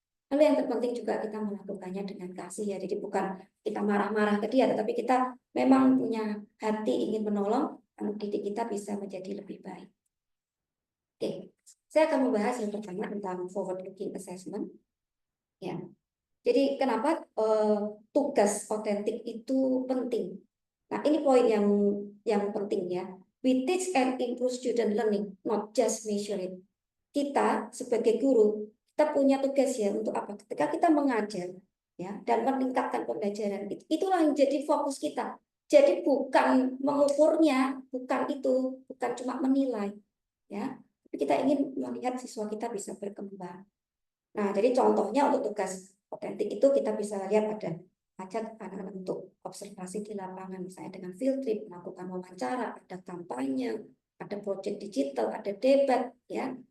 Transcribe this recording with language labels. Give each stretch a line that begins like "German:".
Indonesian: Lalu yang terpenting juga kita melakukannya dengan kasih ya. Jadi bukan kita marah-marah ke dia, tetapi kita memang punya hati ingin menolong anak didik kita bisa menjadi lebih baik. Oke, saya akan membahas yang pertama tentang forward looking assessment. Ya, jadi kenapa tugas otentik itu penting? Nah, ini poin yang penting ya.
English: We teach and improve student learning, not just measure it.
Indonesian: Kita sebagai guru, kita punya tugas ya untuk apa? Ketika kita mengajar ya dan meningkatkan pembelajaran, itulah yang jadi fokus kita. Jadi bukan mengukurnya, bukan itu, bukan cuma menilai ya. Tapi kita ingin melihat siswa kita bisa berkembang. Nah, jadi contohnya untuk tugas otentik itu kita bisa lihat ada ajak anak-anak untuk observasi di lapangan, misalnya dengan field trip, melakukan wawancara, ada kampanye, ada proyek digital, ada debat, ya.